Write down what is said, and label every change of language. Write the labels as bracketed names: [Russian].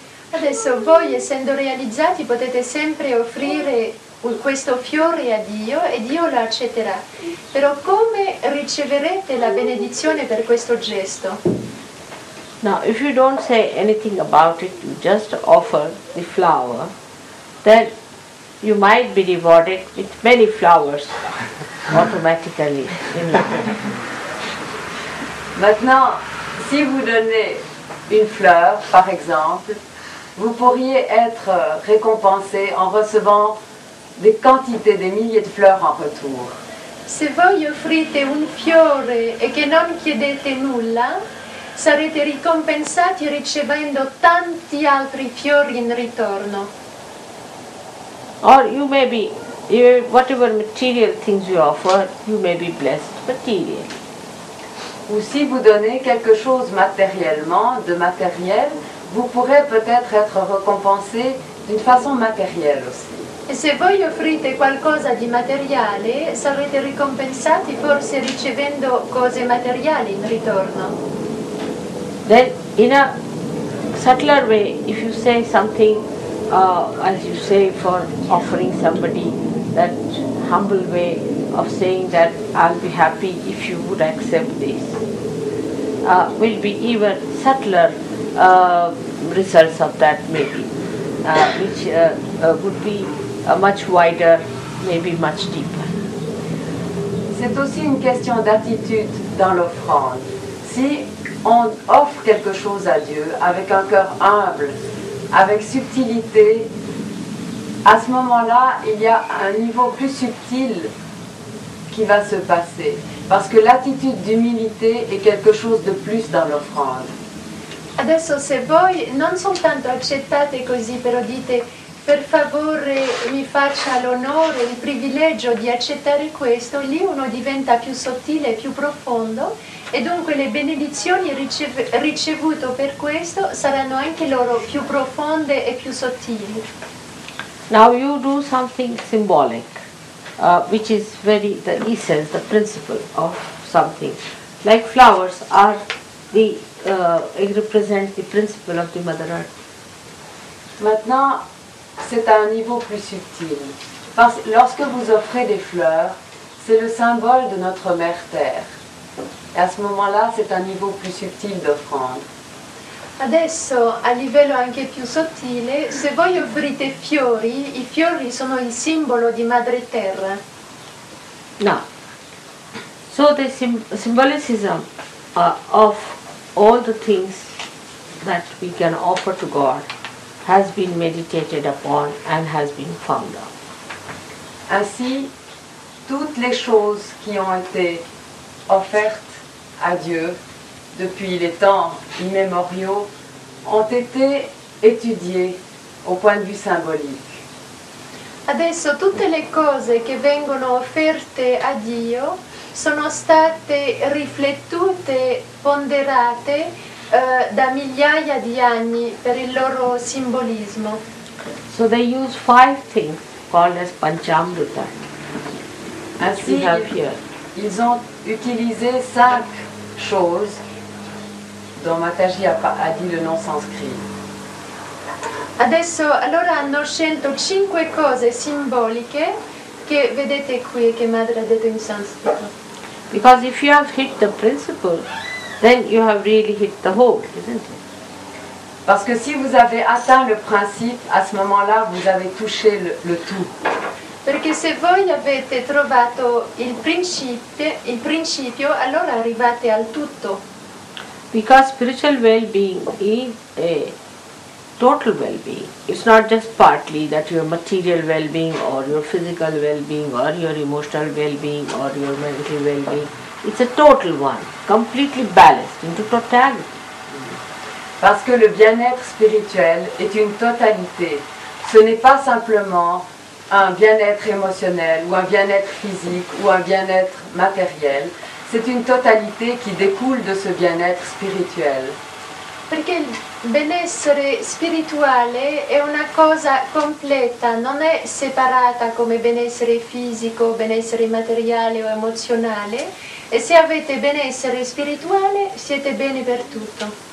[Italian] Adesso voi, essendo realizzati, potete sempre offrire questo fiore a Dio e Dio lo accetterà. Però come riceverete la benedizione per questo gesto? [English] Now, if you don't say anything about it, you just offer the flower, then you might be rewarded with many flowers automatically in life. [French] Maintenant, si vous donnez une fleur, par exemple, vous pourriez être récompensé en recevant des quantités, des milliers de fleurs en retour. [Italian] Se voi offrite un fiore e che non chiedete nulla, sarete ricompensati ricevendo tanti altri fiori in ritorno. [English] Or you may be, whatever material things you offer, you may be blessed materially. [French] Ou si vous donnez quelque chose matériellement, de matériel, vous pourrez peut-être être récompensé d'une façon matérielle aussi. [Italian] E se voi offrite qualcosa di materiale, sarete ricompensati forse ricevendo cose materiali in ritorno. [English] Then in a subtler way, if you say something, as you say for offering somebody, that humble way of saying that I'll be happy if you would accept this, will be even subtler results of that maybe, which would be much wider, maybe much deeper. [French] C'est aussi une question d'attitude dans l'offrande. Si on offre quelque chose à Dieu avec un cœur humble, avec subtilité, à ce moment-là, il y a un niveau plus subtil qui va se passer. Parce que l'attitude d'humilité est quelque chose de plus dans l'offrande. [Italian] Adesso se voi non soltanto accettate così, però dite per favore mi faccia l'onore, il privilegio di accettare questo, lì uno diventa più sottile, più profondo e dunque le benedizioni ricevute per questo saranno anche loro più profonde e più sottili. [English] Now you do something symbolic, which is the essence, the principle of something. Like flowers are it represents the principle of the Mother Earth. [French] Maintenant, c'est à un niveau plus subtil. Parce que lorsque vous offrez des fleurs, c'est le symbole de notre Mère Terre. Et à ce moment-là, c'est un niveau plus subtil d'offrande. [Italian] Adesso, a livello anche più sottile, se voi offrite fiori, i fiori sono il simbolo di Madre Terra. [English] Now, so the symbolicism of all the things that we can offer to God has been meditated upon and has been found out. [French] Ainsi, toutes les choses qui ont été offertes à Dieu depuis les temps immémoriaux ont été étudiées au point de vue symbolique. [Italian] Adesso tutte le cose che vengono offerte a Dio sono state riflettute, ponderate da migliaia di anni per il loro simbolismo. [English] So they use 5 things called as Panchamrita. [French] Ainsi, ils ont utilisé 5 choses dont Mataji a dit le nom sanskrit. [Italian] Adesso allora hanno scelto 5 cose simboliche che vedete qui che Madre ha detto in sanscrito. [English] Because if you have hit the principle, then you have really hit the whole, isn't it? [French] Parce que si vous avez atteint le principe, à ce moment-là, vous avez touché le tout. [Italian] Perché se voi avete trovato il principio, allora arrivate al tutto. [English] Because spiritual well-being is a total well-being. It's not just partly that your material well-being or your physical well-being or your emotional well-being or your mental well-being. It's a total one, completely balanced into totality. [French] Parce que le bien-être spirituel est une totalité. Ce n'est pas simplement un bien-être émotionnel ou un bien-être physique ou un bien-être matériel. C'est une totalité qui découle de ce bien-être spirituel. [Italian] Perché il benessere spirituale è una cosa completa, non è separata come benessere fisico, benessere materiale o emozionale, e se avete benessere spirituale siete bene per tutto.